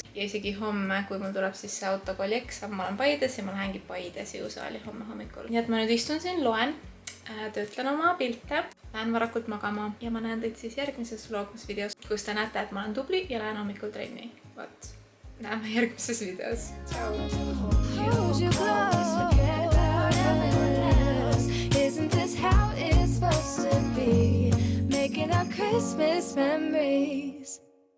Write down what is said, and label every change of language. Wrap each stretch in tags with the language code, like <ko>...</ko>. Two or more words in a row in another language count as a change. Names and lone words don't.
<et>Ja isegi homme, kui mul tuleb siis see autokooli eksam, ma olen Paides ja ma lähengi Paides jõusaali homme hommikul. Nii et ma nüüd istun siin, loen, töötlen oma pilte, lähen varakult magama ja ma näen teid siis järgmises vlogmas videos, kus te näete, et ma olen tubli ja lähen hommikul trenni. Vot, näeme järgmises videos. Ciao!</et> <en>Isn't this how it's supposed to be? Making our Christmas memories.</en>